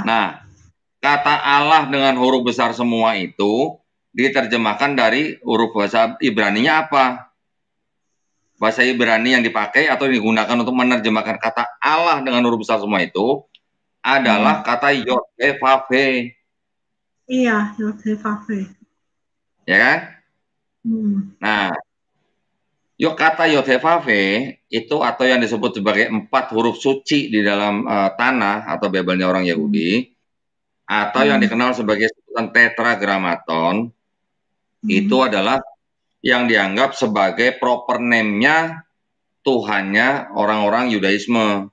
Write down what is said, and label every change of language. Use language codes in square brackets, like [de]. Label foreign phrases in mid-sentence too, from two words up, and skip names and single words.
[id] Nah, kata Allah dengan huruf besar semua itu diterjemahkan dari huruf bahasa Ibrani-nya apa? Bahasa Ibrani yang dipakai atau digunakan untuk menerjemahkan kata Allah dengan huruf besar semua itu adalah kata Yod-Heh-Vav-Heh. Iya, Yod-Heh-Vav-Heh. Ya kan? Nah, kata Yod-Heh-Vav-Heh itu atau yang disebut sebagai 4 huruf suci di dalam tanah atau Bible-nya orang Yahudi, atau yang dikenal sebagai sebutan tetragrammaton, itu adalah yang dianggap sebagai [en] proper name- [id] nya Tuhannya orang-orang Yudaisme.